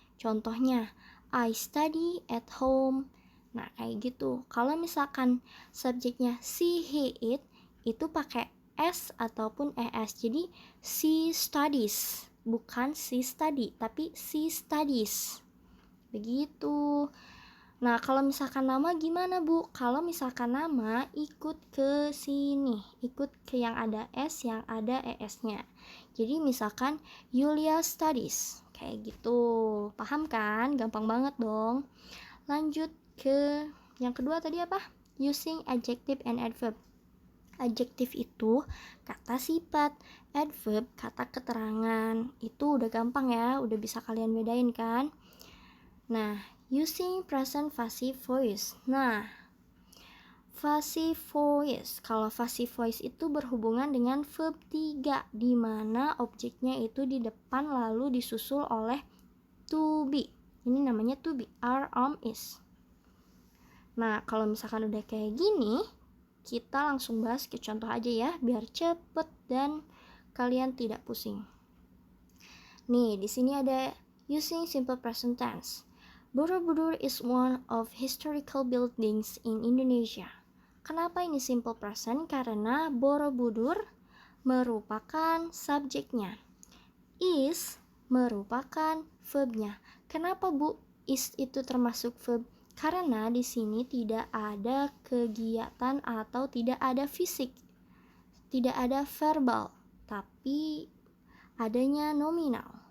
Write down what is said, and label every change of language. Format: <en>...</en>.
<id>Contohnya,</id> <en>I study at home.</en> <id>Nah, kayak gitu. Kalau misalkan subjeknya she, he, it itu pakai s ataupun es. Jadi she studies, bukan she study, tapi she studies. Begitu. Nah, kalau misalkan nama gimana, Bu? Kalau misalkan nama ikut ke sini, ikut ke yang ada S, yang ada ES-nya. Jadi misalkan Yulia studies, kayak gitu. Paham kan? Gampang banget dong. Lanjut ke yang kedua tadi apa?</id> <en>Using adjective and adverb.</en> <id>Adjektif itu kata sifat, adverb kata keterangan. Itu udah gampang ya, udah bisa kalian bedain kan?</id> <en>Nah, using present passive voice. Nah, passive voice.</en> <id>Kalau passive voice itu berhubungan dengan verb 3, di mana objeknya itu di depan lalu disusul oleh to be. Ini namanya to be, are, is. Nah, kalau misalkan udah kayak gini, kita langsung bahas ke contoh aja ya, biar cepet dan kalian tidak pusing. Nih, di sini ada</id> <en>using simple present tense. Borobudur is one of historical buildings in Indonesia.</en> <id>Kenapa ini simple present? Karena Borobudur merupakan subjeknya. Is merupakan verbnya. Kenapa, Bu? Is itu termasuk verb? Karena di sini tidak ada kegiatan atau tidak ada fisik, tidak ada verbal, tapi adanya nominal.</id>